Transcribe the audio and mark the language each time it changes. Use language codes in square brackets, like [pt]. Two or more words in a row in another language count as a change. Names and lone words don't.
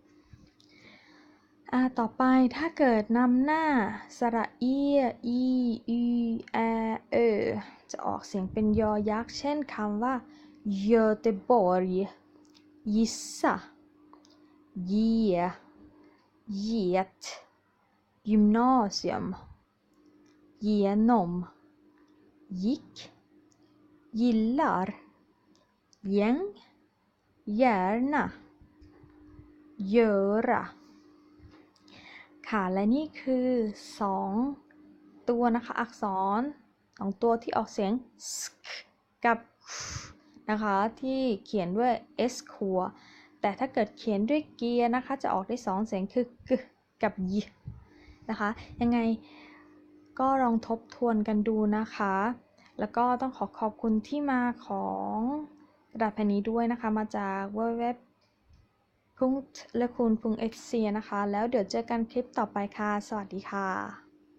[th] ต่อไปถ้าเกิดนำหน้าสระอีอีอีแอจะออกเสียงเป็นยอยักษ์เช่นคำว่า [sv] Göteborg gissa ge get gymnasium genom gick gillar gäng gärna [th] göra ค่ะและนี่คือ2ตัวนะคะอักษร2ตัวที่ออกเสียง sk กับ นะคะที่เขียนด้วย s คัวแต่ถ้าเกิดเขียนด้วยเกียร์นะคะจะออกได้2เสียงคือ g กับ y นะคะยังไงก็ลองทบทวนกันดูนะคะแล้วก็ต้องขอบคุณที่มาของกระดาษแผ่นนี้ด้วยนะคะมาจาก www.lekun.sc นะคะแล้วเดี๋ยวเจอกันคลิปต่อไปค่ะสวัสดีค่ะ